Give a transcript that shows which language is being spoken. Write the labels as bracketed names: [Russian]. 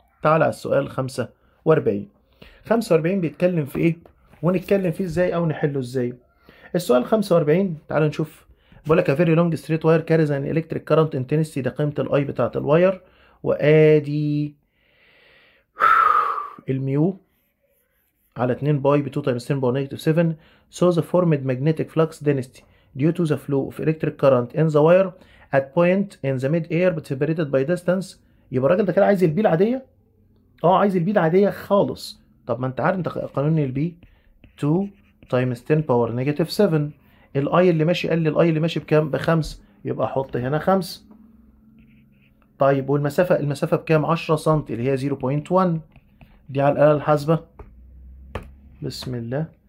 [Arabic] تعال على السؤال 45. 45 بيتكلم في ايه ونتكلم فيه ازاي او نحله ازاي؟ السؤال 45 تعال نشوف. بقول لك [English] a very long straight wire carries an electric current intensity، [Arabic] ده قيمة الاي بتاعت الواير، وادي الميو على 2 باي ب 2 times 10 باور نيجاتيف 7. [English] so the formed magnetic flux density due to the flow of electric current in the wire at point in the mid air but separated by distance. [Arabic] يبقى الراجل ده كده عايز البي العادية؟ عايز البي العادية خالص. طب ما انت عارف انت قانون البي 2 times 10 باور نيجاتيف 7. الاي اللي ماشي قال لي الاي اللي ماشي بكام؟ ب5، يبقى احط هنا 5. طيب والمسافة بكام؟ 10 سم اللي هي 0.1. دي على الآلة الحاسبة. بسم الله.